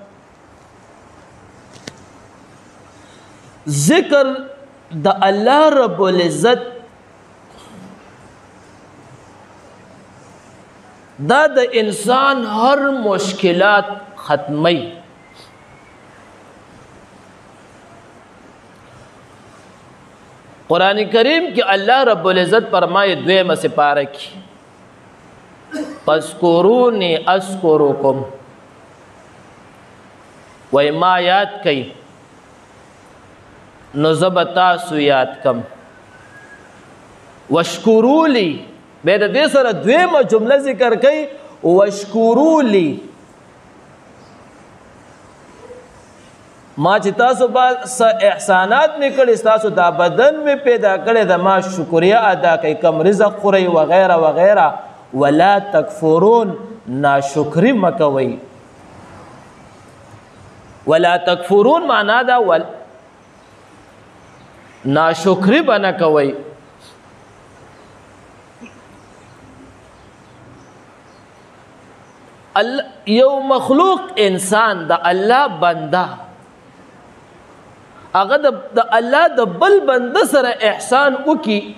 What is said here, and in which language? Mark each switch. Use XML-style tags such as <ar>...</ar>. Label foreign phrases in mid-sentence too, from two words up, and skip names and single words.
<ps>ذکر د الله رب العزت دا د انسان هر مشکلات ختمي قرآن کریم کی اللہ رب العزت فرمائے دویم سپارہ کی</ps> <ar>فَاذْكُرُونِي أَذْكُرُكُمْ</ar> <ps>وی ما یاد کئی نزب تاسو یاد کم</ps> <ar>وَاشْكُرُوا لِي</ar> <ps>بید دے سر دویم جملہ ذکر کئی</ps> <ar>وَاشْكُرُوا لِي</ar> <ps>ما چې تاسو با احسانات می کړی تاسو دا بدن می پیدا کړی دا ما شکریا ادا کوي کم رزق خوري وغیرہ وغیرہ</ps> <ar>ولا تکفرون</ar> <ps>ناشکری مکوي</ps> <ar>ولا تکفرون</ar> <ps>معنا دا ناشکری بنا کوي یو مخلوق انسان دا الله بنده هغه د الله د بل بنده سره احسان وکي</ps>